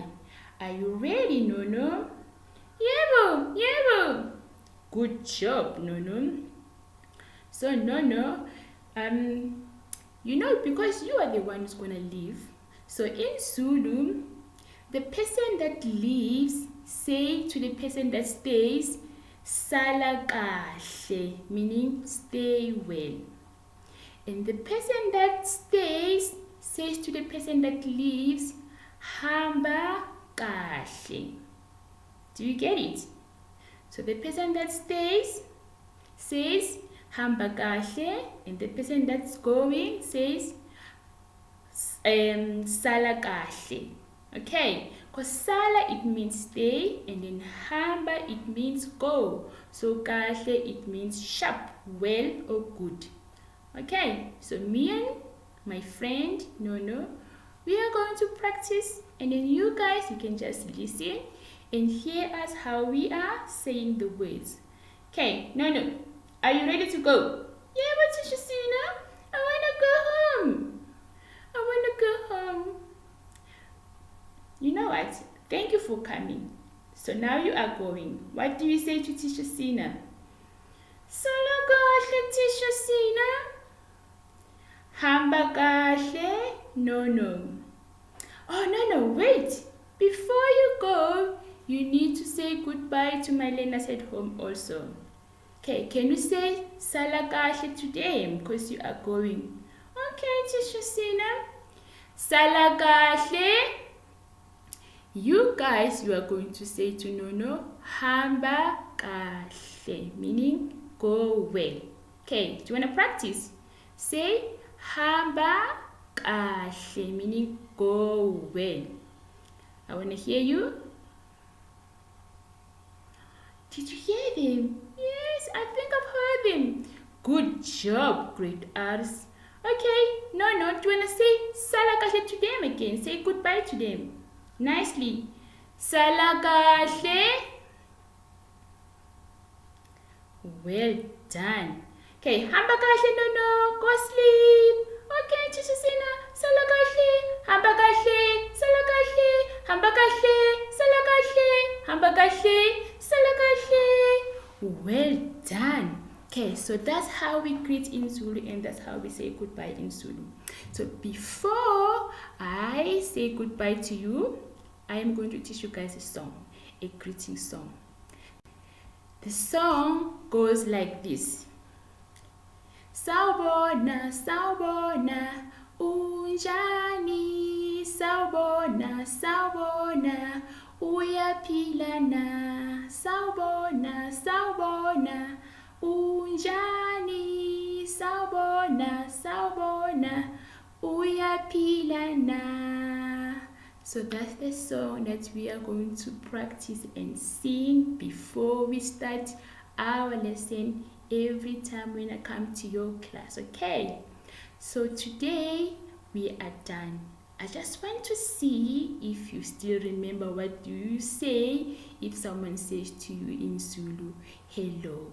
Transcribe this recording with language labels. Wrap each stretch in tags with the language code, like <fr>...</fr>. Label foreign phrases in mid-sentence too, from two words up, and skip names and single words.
<en>Are you ready, Nono? Yebo. Good job, Nono. So Nono, because you are the one who's gonna leave, so in Zulu, the person that leaves say to the person that stays,</en> <zu>sala kahle,</zu> <en>meaning stay well. And the person that stays says to the person that leaves,</en> <zu>hamba kahle.</zu> <en>Do you get it? So the person that stays says</en> <zu>hamba kahle,</zu> <en>and the person that's going says</en> <zu>sala kahle.</zu> <en>Okay, because sala it means stay, and then hamba it means go. So kahle it means sharp, well or good. Okay, so me and my friend Nono, we are going to practice, and then you guys, you can just listen and hear us how we are saying the words. Okay, Nono, are you ready to go? Yeah, but Teacher Sina, I want to go home. You know what? Thank you for coming. So now you are going. What do you say to Teacher Sina?</en> <zu>Sala kahle, Teacher Sina. Hamba kahle?</zu> <en>No. Oh, no, wait. Before you go, you need to say goodbye to my learners at home also. Okay, can you say</en> <zu>sala kahle</zu> <en>to them because you are going?</en> <zu>Okay, Teacher Sina. Sala kahle.</zu> <en>You guys, you are going to say to Nono,</en> <zu>hamba kahle,</zu> <en>meaning go well. Okay, do you want to practice?</en> <zu>Say hamba kahle,</zu> <en>meaning go well. I want to hear you. Did you hear them? Yes, I think I've heard them. Good job, great artists. Okay, no, do you want to say</en> <zu>sala kahle</zu> <en>to them again? Say goodbye to them. Nicely.</en> <zu>Sala kahle.</zu> <en>Well done.</en> <zu>Okay, hamba kahle,</zu> <en>no, go sleep.</en> <zu>Okay, Teacher Sina, sala kahle, hamba kahle, sala kahle, hamba kahle, sala kahle, hamba kahle, sala kahle.</zu> <en>Well done. Okay, so that's how we greet in Zulu, and that's how we say goodbye in Zulu. So before I say goodbye to you, I am going to teach you guys a song, a greeting song. The song goes like this.</en> <zu>Sawubona, unjani? Sawubona, uyaphila Uyaphila na, sawubona, sawubona. Unjani, sawubona, sawubona. Uyaphila na.</zu> <en>So that's the song that we are going to practice and sing before we start our lesson every time when I come to your class, okay? So today we are done. I just want to see if you still remember what do you say if someone says to you in Zulu, hello.</en>